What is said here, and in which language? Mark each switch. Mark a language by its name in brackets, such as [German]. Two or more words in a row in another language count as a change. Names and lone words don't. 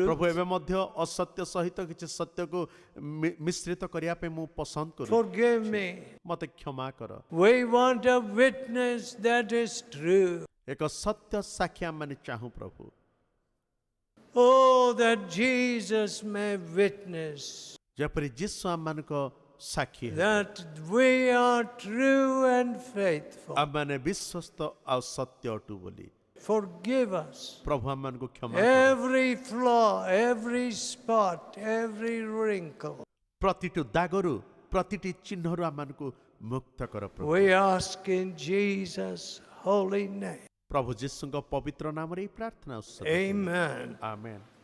[Odia] ପ୍ରଭୁ ଏବେ ମଧ୍ୟ ଅସତ୍ୟ ସହିତ କିଛି ସତ୍ୟକୁ ମିଶ୍ରିତ କରିବା ପାଇଁ ମୁଁ ପସନ୍ଦ କରୁଛି। [English] Forgive me. [Odia] ମୋତେ କ୍ଷମା କର। [English] We want a witness that is true. [Odia] ଏକ ସତ୍ୟ ସାକ୍ଷୀ ଆମମାନେ ଚାହୁଁ ପ୍ରଭୁ। [English] Oh, that Jesus may witness [Odia] ଯେପରି ଯୀଶୁ ଆମମାନଙ୍କ ସାକ୍ଷୀ ହେବେ, [English] that we are true and faithful. [Odia] ଆମମାନେ ବିଶ୍ୱସ୍ତ ଆଉ ସତ୍ୟ ଅଟୁ ବୋଲି। [English] Forgive us [Odia] ପ୍ରଭୁ ଆମମାନଙ୍କୁ କ୍ଷମା କର। [English] every flaw, every spot, every wrinkle. [Odia] ପ୍ରତିଟି ଦାଗରୁ ପ୍ରତିଟି ଚିହ୍ନରୁ ଆମମାନଙ୍କୁ ମୁକ୍ତ କର ପ୍ରଭୁ। [English] We ask in Jesus' holy name. [Odia] ପ୍ରଭୁ ଯୀଶୁଙ୍କ ପବିତ୍ର ନାମରେ ଏହି ପ୍ରାର୍ଥନା ଉତ୍ସର୍ଗ। [English] Amen. [Odia] ଆମେନ୍।